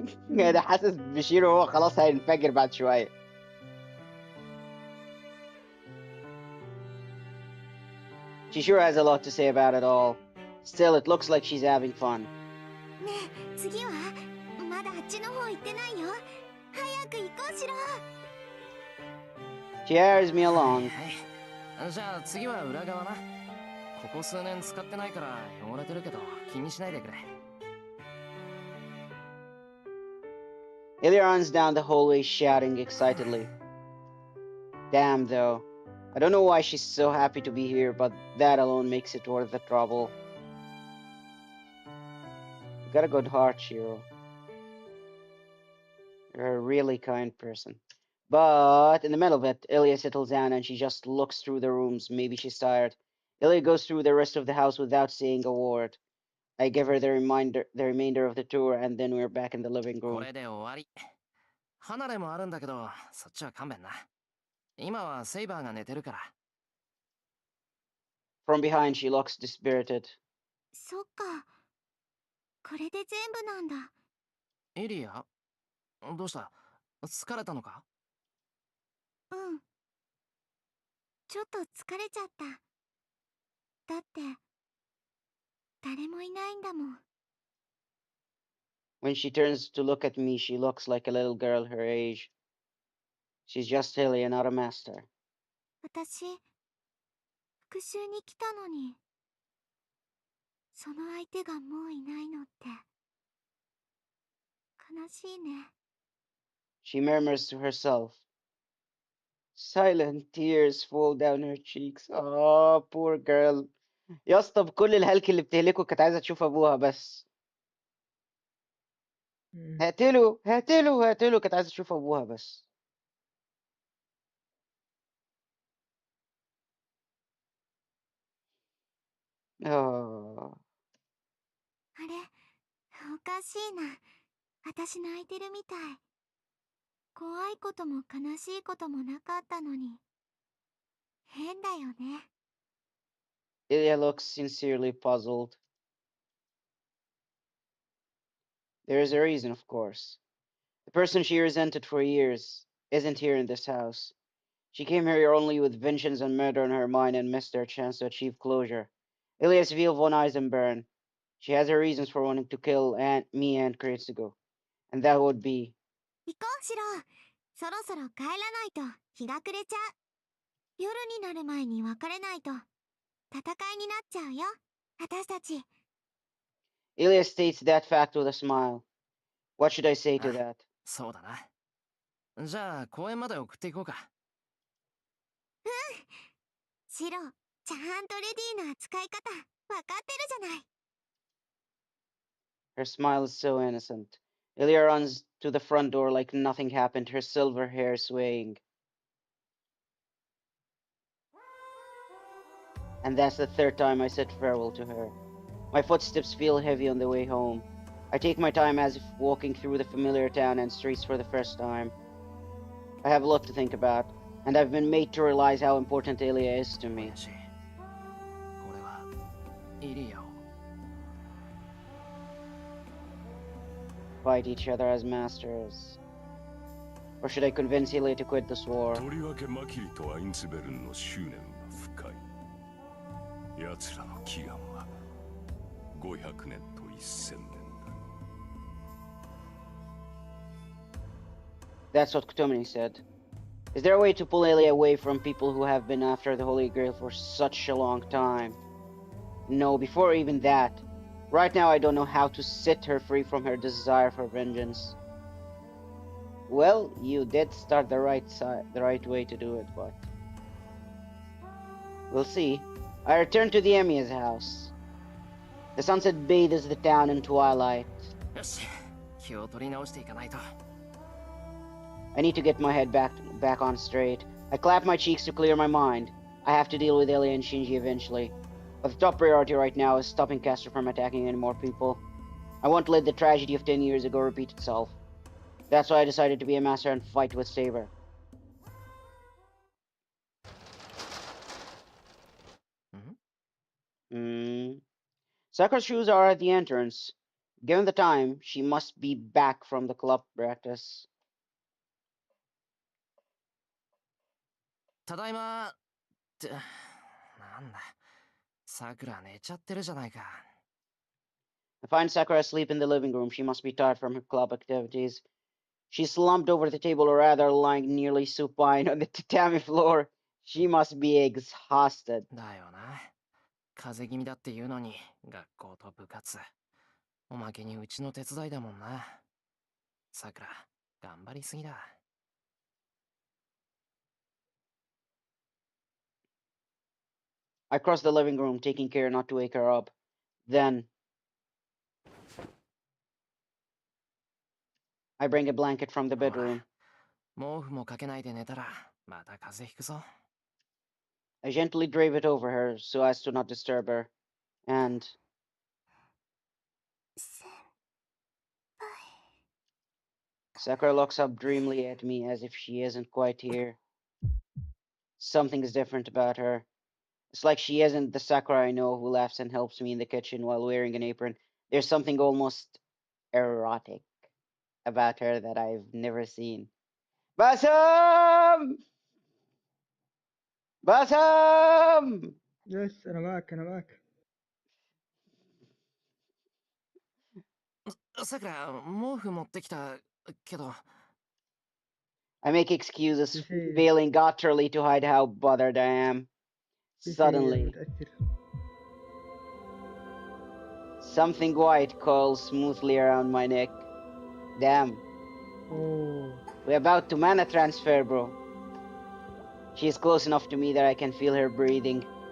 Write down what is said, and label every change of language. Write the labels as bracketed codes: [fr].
[ar] انا حاسس بشيرو هو خلاص هينفجر بعد شوية. [en] She sure has a lot to say about it all. Still, it looks like she's having fun. [ja] ねえ、次はまだあっちの方行ってないよ。早く行こうしろ。 [en] She hires me along. [ja] はい。じゃあ次は裏側な。ここ数年使ってないから汚れてるけど気にしないでくれ。 [en] Ilya runs down the hallway shouting excitedly. Damn, though. I don't know why she's so happy to be here, but that alone makes it worth the trouble. You got a good heart, Shiro. You're a really kind person. But in the middle of it, Ilya settles down and she just looks through the rooms. Maybe she's tired. Ilya goes through the rest of the house without saying a word. I give her the remainder of the tour, and then we're back in the living [ja] こ [en] room. [ja] れで終わり。離れもあるんだけど、そっちは勘弁な。今はセイバーが寝てるから。 [en] From behind, she looks dispirited. [ja] そっか。これで全部なんだ。エリア？どうした？疲れたのか？うん。ちょっと疲れちゃった。だって、誰もいないんだもん。 [en] When she turns to look at me, she looks like a little girl her age. She's just Ilya, not a master. [ja] 私、復讐に来たのに、その相手がもういないのって、悲しいね。 [en] She murmurs to herself. Silent tears fall down her cheeks. Oh, poor girl. [ar] يا اسطى بكل الهلك اللي بتهلكه كانت عايزة تشوف أبوها بس. هقتله هقتله هقتله كانت عايزة تشوف أبوها بس. [en] Oh. [ja] あれ、おかしいな。私泣いてるみたい。怖いことも悲しいこともなかったのに。変だよね。 [en] Ilya looks sincerely puzzled. There is a reason, of course. The person she resented for years isn't here in this house. She came here only with vengeance and murder on her mind and missed her chance to achieve closure. Ilias Veal von Eisenburn. She has her reasons for wanting to kill me and Kritsugo. And that would be... [ja] 行こう、シロ。そろそろ帰らないと日が暮れちゃう。夜になる前に別れないと戦いになっちゃうよ、私たち。 [en] Ilias states that fact with a smile. What should I say to that? [ja] そうだな。じゃあ公園まで送っていこうか。シロ、ちゃんとレディーな扱い方分かってるじゃない。 [en] Her smile is so innocent. Ilya runs to the front door like nothing happened, her silver hair swaying. And that's the third time I said farewell to her. My footsteps feel heavy on the way home. I take my time as if walking through the familiar town and streets for the first time. I have a lot to think about, and I've been made to realize how important Ilya is to me. [ja] 俺はイリアを。 [en] Fight each other as masters. Or should I convince Ilya to quit this war? [ja] とりわけマキリとアインツベルンの執念は深い。奴らの祈願は500年と1000年だ。 [en] That's what Kutomini said. Is there a way to pull Ellie away from people who have been after the Holy Grail for such a long time? No, before even that. Right now I don't know how to set her free from her desire for vengeance. Well, you did start the right way to do it, but we'll see. I return to the Emiya's house. The sunset bathes the town in twilight. [ja] よし、気を取り直していかないと。 [en] I need to get my head back on straight. I clap my cheeks to clear my mind. I have to deal with Ellie and Shinji eventually. But the top priority right now is stopping Castor from attacking any more people. I won't let the tragedy of 10 years ago repeat itself. That's why I decided to be a master and fight with Saber. Sakura's shoes are at the entrance. Given the time, she must be back from the club practice. [ja] ただいまってなんださくら寝ちゃってるじゃないか [en] I find Sakura asleep in the living room. She must be tired from her club activities. She's slumped over the table, or rather lying nearly supine on the tatami floor. She must be exhausted. [ja] だよな風邪気味だっていうのに学校と部活おまけにうちの手伝いだもんなさくら頑張りすぎだ [en] I cross the living room, taking care not to wake her up. Then I bring a blanket from the bedroom. [ja] 毛布もかけないで寝たらまた風邪ひくぞ [en] I gently drape it over her so as to not disturb her. And Sakura looks up dreamily at me as if she isn't quite here. Something is different about her. It's like she isn't the Sakura I know who laughs and helps me in the kitchen while wearing an apron. There's something almost erotic about her that I've never seen. Basam! Basam! [ar] يس انا معك انا معك. [ja] さくら毛布持ってきたけど [en] I make excuses, [ar] في شيء [en] failing utterly to hide how bothered I am. [ar] في شيء [en] Suddenly, [ar] متأثر. [en] something white coils smoothly around my neck. Damn, oh we're about to mana transfer, bro. She is close enough to me that I can feel her breathing.